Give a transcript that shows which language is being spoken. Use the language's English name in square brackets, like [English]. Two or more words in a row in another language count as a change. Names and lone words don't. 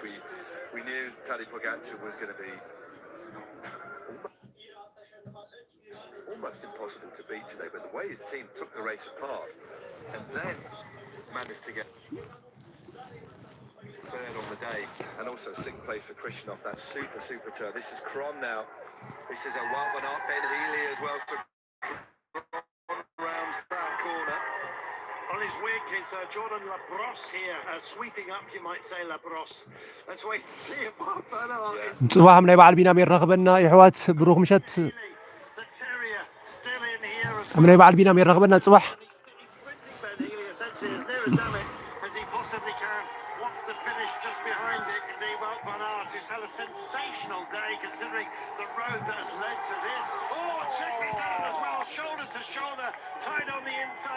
[English] We knew Tadej Pogacar was going to be almost impossible to beat today, but the way his team took the race apart and then managed to get third on the day, and also 6th place for Christian off that super turn. This is Kron now. This is a Wout van Aert, Ben Healy as well. So rounds that corner. On his wig is Jordan Labrosse here, sweeping up, you might say, Labrosse. Let's wait and see if Wout van Aert is... [Tigrinya] ፅባሕ ናይ በዓል ቢናም ይረኸበና ኣሕዋት ብሩኽ ምሸት [English] The terrier still in here as [Tigrinya] ኣብ ናይ በዓል ቢናም ይረኸበና ፅባሕ [English] He's sprinting Ben Healy essentially as near as damn it as he possibly can. Wants to finish just behind it. The Wout van Aert, who's had a sensational day considering the road that has led to this. Oh, check this out as well. Shoulder to shoulder, tied on the inside.